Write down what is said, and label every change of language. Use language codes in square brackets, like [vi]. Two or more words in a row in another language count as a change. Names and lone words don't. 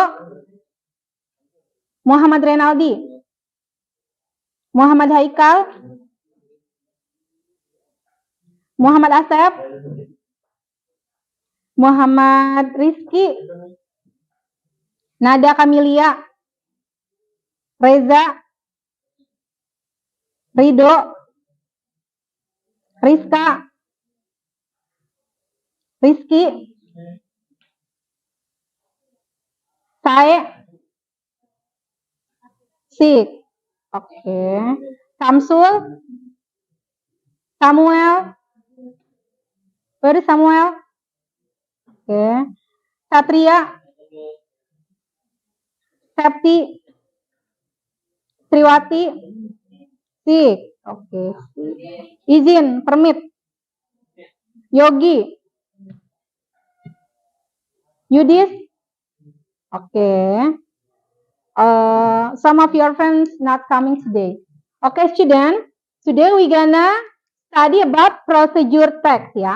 [en] Muhammad Renaldi? Muhammad Haikal? Muhammad Asep? Muhammad Rizki? Nada Kamilia? Reza? Rido? Rizka? Rizky? Sae? Sik? Okay. Samsul? Samuel? Where is Samuel? Okay. Satria? Septi? Triwati? Sik? Okay. Izin, permit. Yogi? Yudis? Okay. Some of your friends not coming today. Okay, student. Today we gonna study about procedure text, yeah.